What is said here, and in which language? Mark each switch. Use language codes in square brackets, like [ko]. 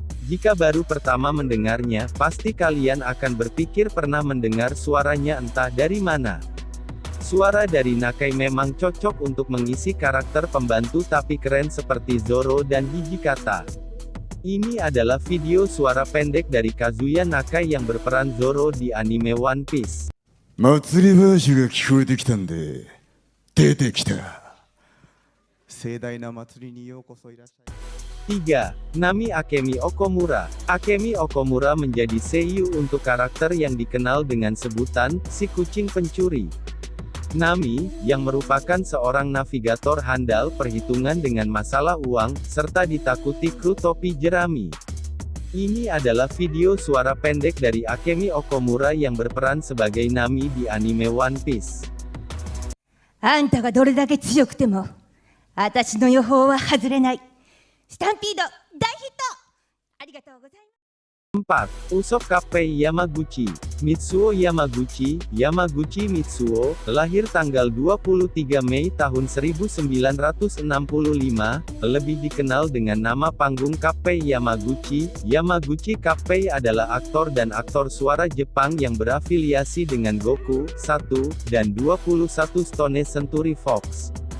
[id] Jika baru pertama mendengarnya, pasti kalian akan berpikir pernah mendengar suaranya entah dari mana. Suara dari Nakai memang cocok untuk mengisi karakter pembantu tapi keren seperti Zoro dan Hijikata. Ini adalah video suara pendek dari Kazuya Nakai yang berperan Zoro di anime One Piece. [ja] 祭り話が聞こえてきたんで出てきた。盛大な祭りにようこそいらっしゃい。 [id] 3. Nami Akemi Okomura. Akemi Okomura menjadi seiyuu untuk karakter yang dikenal dengan sebutan si kucing pencuri. Nami, yang merupakan seorang navigator handal perhitungan dengan masalah uang, serta ditakuti kru topi jerami. Ini adalah video suara pendek dari Akemi Okomura yang berperan sebagai Nami di anime One Piece. [ja] あんたがどれだけ強くても、私の予報は外れない。スタンピード大ヒット！ありがとうございます。 [id] 4. Usopp Kappei Yamaguchi. Mitsuo Yamaguchi, Yamaguchi Mitsuo, lahir tanggal 23 Mei tahun 1965, lebih dikenal dengan nama panggung Kappei Yamaguchi. Yamaguchi Kappei adalah aktor dan aktor suara Jepang yang berafiliasi dengan Goku, 1, dan 21 Stone Century Fox.